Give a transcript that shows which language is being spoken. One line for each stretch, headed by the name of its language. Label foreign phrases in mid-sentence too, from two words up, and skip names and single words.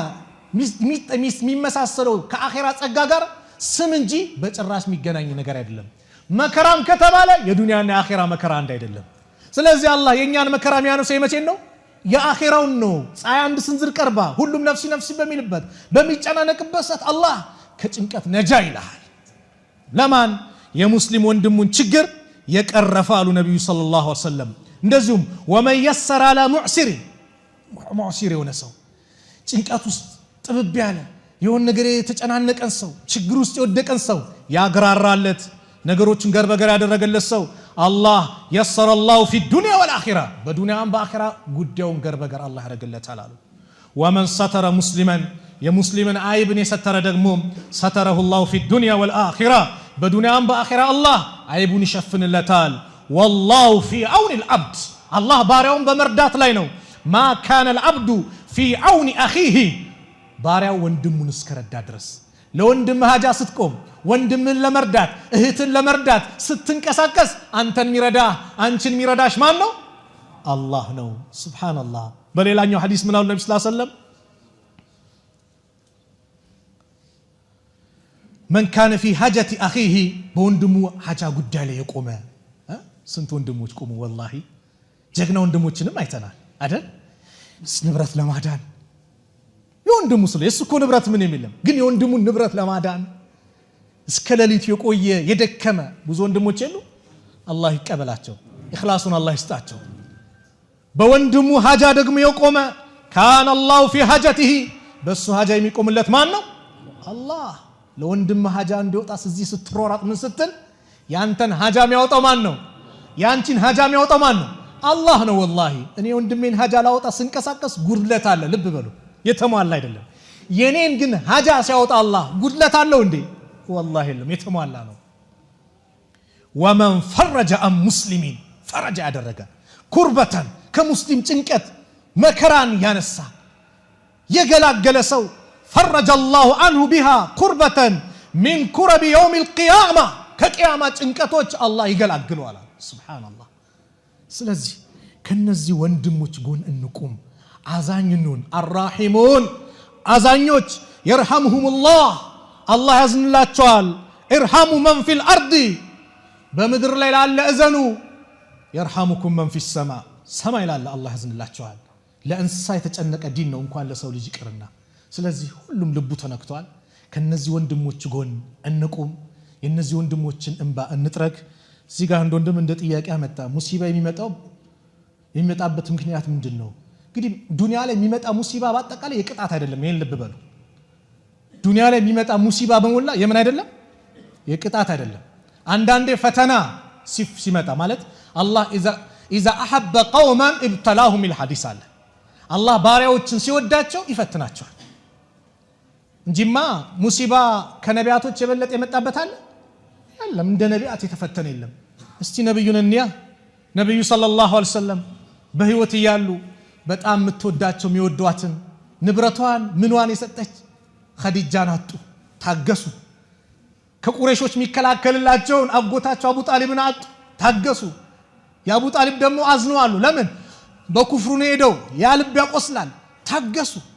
Amharic: የሚመሳሰለው ከአኺራ ጸጋ ጋር ስም እንጂ በጭራሽ የሚገናኝ ነገር አይደለም መከራም ከተባለ የዱንያና የአኺራ መከራ አንድ አይደለም ስለዚህ አላህ የኛን መከራ የሚያነሳው የመቼን ነው የአኺራውን ነው ፀሐይ አንድ ስንዝር ቀርባ ሁሉም ነፍሲ በሚልበት በሚጨናነቅበት ሰዓት አላህ ከጭንቀት ነጃ ይላል ለማን የሙስሊም ወንድሙን ችግር የቀረፈ አሉ ነብዩ
Arabic: صلى الله عليه وسلم
Amharic: እንደዚሁም
Arabic: ومن يسر على معسر
Amharic: የሆነ ሰው ጭንቀት ውስጥ ጥብብ ያለ የሆነ ነገር የተጨናነቀን ሰው ችግር ውስጥ የወደቀን ሰው ያግራራለት ነገሮችን ገር በገር ያደረገለት ሰው አላህ
Arabic: يسر الله في الدنيا والآخرة
Amharic: በዱንያም በአኺራ ጉዳዩን ገር በገር አላህ ያደረገለታል አሉ
Arabic: ومن ستر مسلما
Amharic: የሙስሊምን አይብን የሰተረ ደግሞ
Arabic: ستره الله في الدنيا والآخرة
Amharic: በዱንያም በአኺራ አላህ አይቡን ይሸፍንለታል
Arabic: والله في عون العبد
Amharic: الله ባሪያውን በመርዳት ላይ ነው
Arabic: ما كان العبد في عون أخيه
Amharic: ባሪያው ወንድሙን እስከረዳ ድረስ ለወንድም ሀጃ ስትቆም ወንድምን ለመርዳት እህትን ለመርዳት ስትንቀሳቀስ አንተን ሚረዳ አንቺን ሚረዳሽ ማን ነው አላህ ነው ሱብሃንአላህ በሌላኛው ሐዲስ ምን አሉ ነብዩ
Arabic: صلى الله عليه وسلم من كان في حاجة أخيه
Amharic: በወንድሙ ሀጃ ጉዳይ ላይ የቆመ ስንት ወንድሞች ቆሙ والله ጀግና ወንድሞችንም አይተናል አይደል ንብረት ለማዳን የወንድሙ ስለ እሱ እኮ ንብረት ምን የሚለም ግን የወንድሙን ንብረት ለማዳን እስከ ሌሊት የቆየ የደከመ ብዙ ወንድሞች የሉ አላህ ይቀበላቸው ኢኽላሱን አላህ ይስጣቸው በወንድሙ ሀጃ ደግሞ የቆመ
Arabic: كان الله في حاجته
Amharic: በሱ ሀጃ የሚቆምለት ማን ነው አላህ ለወንድም ሀጃ እንዲወጣስ እዚህ ስትሮራጥ ምን ስትል ያንተን ሀጃ የሚያወጣው ማን ነው ያንቺን ሀጃ የሚያወጣው ማን ነው አላህ ነው والله እኔ ወንድሜን ሀጃ ላወጣ ስንቀሳቀስ ጉድለት አለ ልብ በሉ የተሟላ አይደለም የኔን ግን ሀጃ ሲያወጣ አላህ ጉድለት አለው እንዴ والله የለም የተሟላ ነው
Arabic: ومن فرج عن مسلمين فرج
Amharic: ያደረገ ኩርበተን ከሙስሊም ጭንቀት መከራን ያነሳ የገላገለ ሰው
Arabic: فرج الله عنه بها كربة من كرب يوم القيامة كقيامة
Amharic: ጭንቀቶች አላህ ይገላግለዋል
Arabic: سبحان الله
Amharic: ስለዚህ ከነዚህ ወንድሞች ጎን እንቁም አዛኝኑን الراحمون አዛኞች
Arabic: يرحمهم الله
Amharic: الله ያዝንላቸዋል
Arabic: ارحموا من في الارض
Amharic: በምድር ላይ ላለ እዘኑ
Arabic: يرحمكم من في السماء
Amharic: ሰማይ ላለ አላህ ያዝንላቸዋል ለእንስሳ የተጨነቀ ዲን ነው እንኳን ለሰው ልጅ ይቅርና ስለዚህ ሁሉም ልቡ ተነክቷል ከነዚህ ወንድሞች ጎን እንቁም የነዚህ ወንድሞችን እንባ እንጥረግ እዚህ ጋር አንድ ወንድም እንደ ጥያቄ አመጣ ሙሲባ የሚመጣበት ምክንያት ምንድነው እንግዲህ ዱንያ ላይ የሚመጣ ሙሲባ በአጠቃላይ የቅጣት አይደለም ይሄን ልብ በሉ ዱንያ ላይ የሚመጣ ሙሲባ በመላ የምን አይደለም የቅጣት አይደለም አንዳንዴ ፈተና ሲመጣ ማለት አላህ
Arabic: اذا احب قوما ابتلاهم الحديث
Amharic: አለ አላህ ባሪያዎችን ሲወዳቸው ይፈትናቸዋል እንጂማ ሙሲባ ከነቢያቶች የበለጠ የመጣበት አለ የለም እንደ ነቢያት የተፈተነ የለም እስቲ ነብዩን እንያ ነብዩ
Arabic: صلى الله عليه وسلم
Amharic: በህይወት ይያሉ በጣም የምትወዳቸው የሚወዷትን ንብረቷን ምንዋን የሰጠች ኸዲጃን አጡ ታገሱ ከቁረይሾች የሚከላከልላቸውን አጎታቸው አቡ ጣሊብን አጡ ታገሱ የአቡ ጣሊብ ደግሞ አዝነዋል ለምን በኩፍሩ ነው ሄደው ያ ልብ ያቆስላል ታገሱ